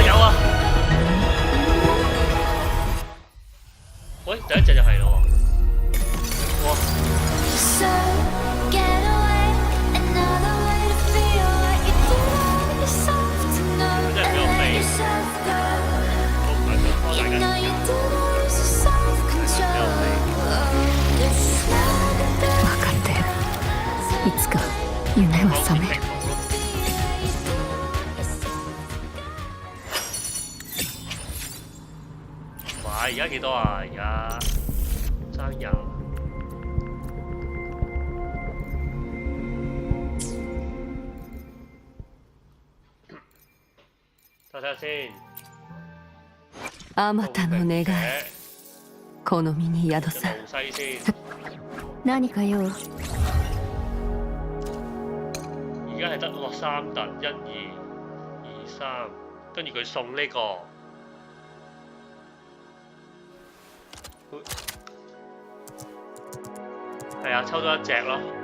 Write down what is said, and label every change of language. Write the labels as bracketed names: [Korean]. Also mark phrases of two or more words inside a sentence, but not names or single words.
[Cantonese] 有啊！喂，第一隻就係咯喎，哇！真係俾我飛。 [Japanese] 分かってる。いつか夢は覚める。 [Cantonese] 唔係，而家幾多啊？而家爭20。睇下先。 [Japanese] あまたの願い、この身に宿さ。何か用？ [Cantonese] 而家係得落3突，1、2、2、3，跟住佢送呢個。係啊，抽多1隻咯。